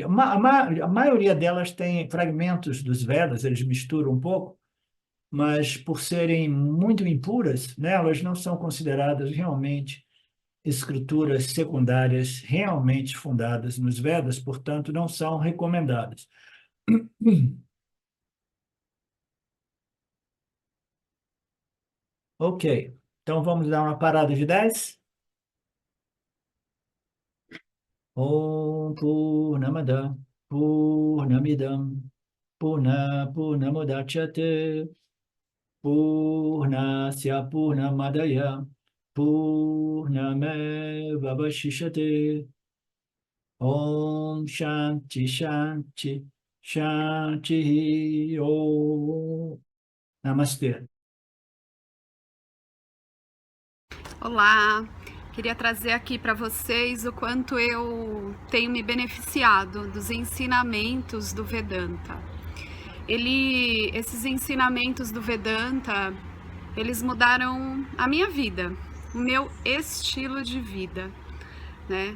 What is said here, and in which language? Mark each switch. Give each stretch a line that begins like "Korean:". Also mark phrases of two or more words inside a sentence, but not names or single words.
Portuguese: A maioria delas tem fragmentos dos Vedas, eles misturam um pouco, mas por serem muito impuras, né, elas não são consideradas realmente escrituras secundárias realmente fundadas nos Vedas, portanto, não são recomendadas. Ok, então vamos dar uma parada de 10.
Sanskrit: ॐ पूर्णमदः पूर्णमिदं पूर्णमुदच्यते पूर्णस्य पूर्णमादाय पूर्णमेवावशिष्यते ॐ शान्तिः शान्तिः शान्तिः ॐ.
Portuguese: Namastê. Olá, queria trazer aqui para vocês o quanto eu tenho me beneficiado dos ensinamentos do Vedanta. Esses ensinamentos do Vedanta, eles mudaram a minha vida, o meu estilo de vida, né?